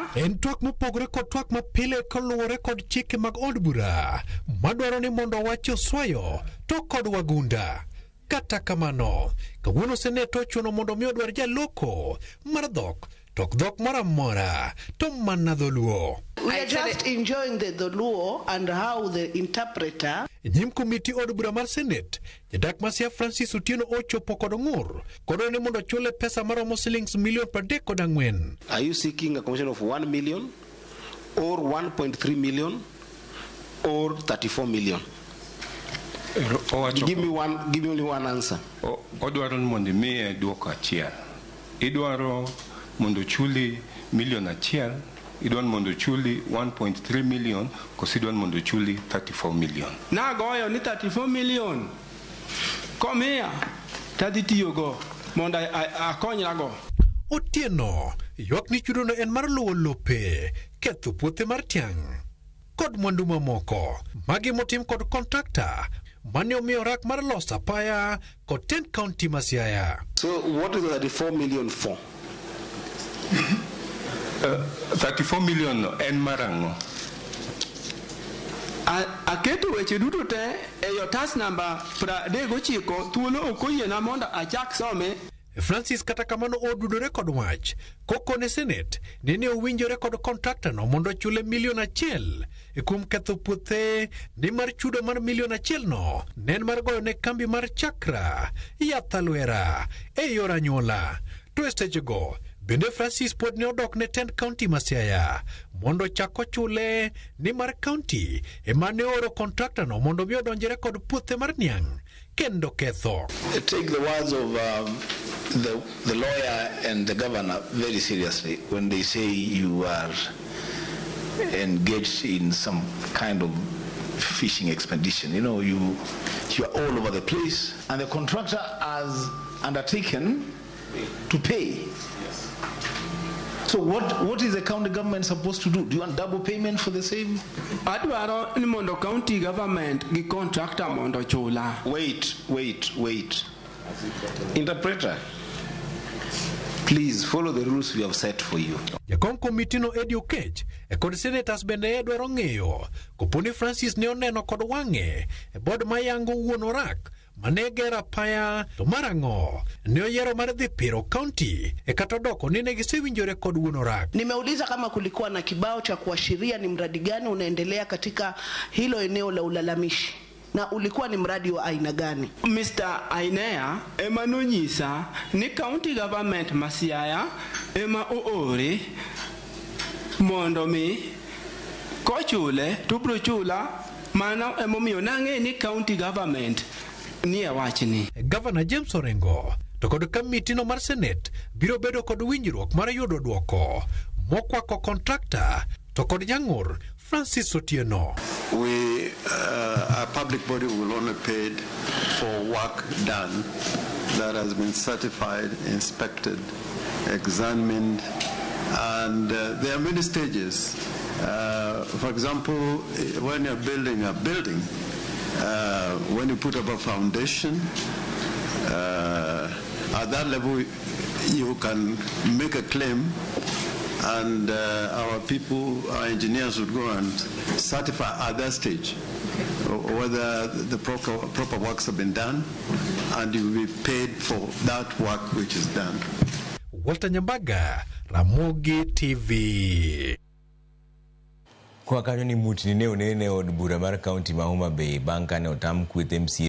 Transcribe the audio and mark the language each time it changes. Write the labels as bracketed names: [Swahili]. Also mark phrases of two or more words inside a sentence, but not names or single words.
[Luo (Kenya and Tanzania)] En twak mopogore kod twak mapile kaluwore kod chike mag od bura madwaro ni mondo wach oswayo to kod wagunda. Kata kamano, kawuono Senate ochuno mondo mi odwar jaloko mar dhok tok dhok mora mora to mana dholuo. [English] We are just enjoying the Luo and how the interpreter. [Luo (Kenya and Tanzania)] Nyim komiti od bura mar Senate, jadak ma Siaya Francis Otieno ochopo kod ng'ur kod ni mondo chule pesa maromo $34 million. [English] Are you seeking a commission of 1 million or 1.3 million or 34 million? Give me only one answer. [Luo (Kenya and Tanzania)] Odwaro mondo mi duoko achiel. Idwaro mondo chuli $1,000,000, idwan mondo chuli 1.3 million, kosidwan mondo chuli 34 million. Nagoyo ni 34 million. Komia tadhi tiyogo mondo akonyrago. Otieno ywak ni chudono en mar luwo lope, ketho puothe mar tiang' kod mwandu mamoko magi motim kod kontrakta mane omiyo rak mar loso apaya kod 10 county ma Siaya. [English] So what is the 34 million for? [Luo (Kenya and Tanzania)] 34 million en marango. Aketo weche duto te e yotas namba 39 thuolo okoyiena mondo achak some. Francis kata kamano odudore kod wach koko ne Senate nene owinjore kod kontrakta no mondo chule $1,000,000 kuom ketho puothe ni mar chudo mar $1,000,000 no nen mar goyo ne kambi mar Chakra Yathalwera e yor anyuola. To estechego bende Francis pod ne odok ne 10 county ma Siaya mondo chako chule ni mar county emane oro kontrakta no mondo bi odonjere kod puothe mar niang' kendo ketho. [English] Take the words of the lawyer and the governor very seriously when they say you are engaged in some kind of fishing expedition. You know, you are all over the place, and the contractor has undertaken to pay. So what is the county government supposed to do? Do you want double payment for the same? [Luo (Kenya and Tanzania)] Adwaro ni mondo [English] county government [Luo (Kenya and Tanzania)] gi contractor mondo chula. [English] Wait. Interpreter, please follow the rules we have set for you. Jakom komiti no Eddie Okech e kod senators bende dwaro ng'eyo koponi Francis ne oneno kod wang'e e bod mayango wuon orak mane gera paya to marango ne oyero mar dhi piro county e kata doko ni ne gisewinjore kod wuon orak. [Swahili] Nimeuliza kama kulikuwa na kibao cha kuashiria ni mradi gani unaendelea katika hilo eneo la ulalamishi na ulikuwa ni mradi wa aina gani? [English] Mr. [Luo (Kenya and Tanzania)] Ainea emanonyisa ni [English] county government [Luo (Kenya and Tanzania)] ma Siaya ema oore mondo mi kochule tubro chula mana emomiyo nang'e ni [English] county government [Luo (Kenya and Tanzania)] ni wachni. Governor James Orengo to kod komiti no mar Senate biro bedo kod winjruok mar yudo duoko mokwako kontrakta to kod jang'ur Francis Otieno. [English] We, a public body, will only pay for work done that has been certified, inspected, examined, and there are many stages. For example, when you're building a building, when you put up a foundation, at that level you can make a claim, and our people, our engineers would go and certify at that stage whether the proper works have been done, and you will be paid for that work which is done. Walter Nyambaga, Ramogi TV. [Luo (Kenya and Tanzania)] Kwa kanyo ni mutini ne onene od bura mar county ma Homa Bay bang' kane otam kweth MCA